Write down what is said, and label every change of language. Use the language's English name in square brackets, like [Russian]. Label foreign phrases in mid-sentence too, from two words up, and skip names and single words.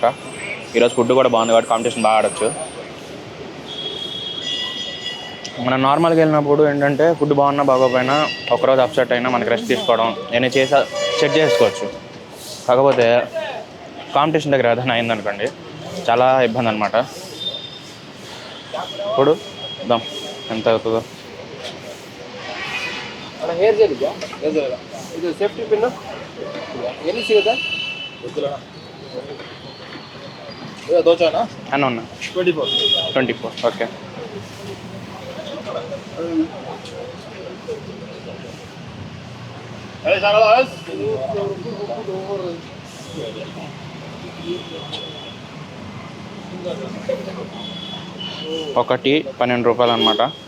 [Telugu] ఈరోజు ఫుడ్ కూడా బాగుంది కాబట్టి కాంపిటీషన్ బాగా ఆడచ్చు. మనం నార్మల్గా వెళ్ళినప్పుడు ఏంటంటే ఫుడ్ బాగున్నా బాగోపోయినా ఒకరోజు అప్సెట్ అయినా మనకి రెస్ట్ తీసుకోవడం నేను సెట్ చేసుకోవచ్చు. కాకపోతే కాంపిటీషన్ దగ్గర ఏదైనా అయిందనుకోండి చాలా ఇబ్బంది అనమాట. ఇప్పుడు దాం ఎంత అవుతుందో. [English] hair gel [Kannada] ಇದೆಯಾ? ಇದು [English] safety pin [Kannada] ಎಲ್ಲಿ ಸಿಗುತ್ತೆ? ಗೊತ್ತಿಲ್ಲ. ಇದು ದೋಚಾನಾ? [Telugu] అన్న 24 ఓకే. ఒకటి 12 రూపాయలు అనమాట.